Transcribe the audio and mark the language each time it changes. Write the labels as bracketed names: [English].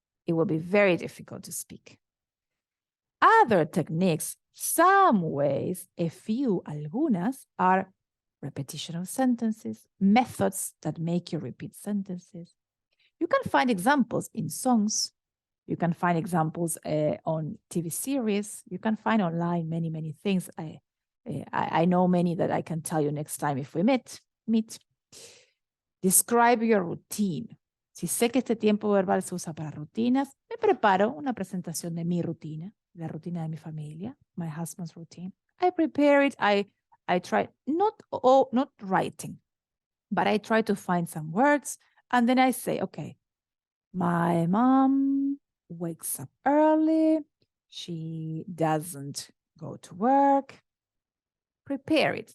[English] It will be very difficult to speak. Other techniques, some ways, a few, algunas, are repetition of sentences, methods that make you repeat sentences. You can find examples in songs. You can find examples on TV series. You can find online many, many things. I know many that I can tell you next time if we meet. Describe your routine. [Spanish] Si sé que este tiempo verbal se usa para rutinas, me preparo una presentación de mi rutina, la rutina de mi familia, [English] my husband's routine. I prepare it. I try, not writing, but I try to find some words, and then I say, okay, my mom wakes up early. She doesn't go to work. Prepare it.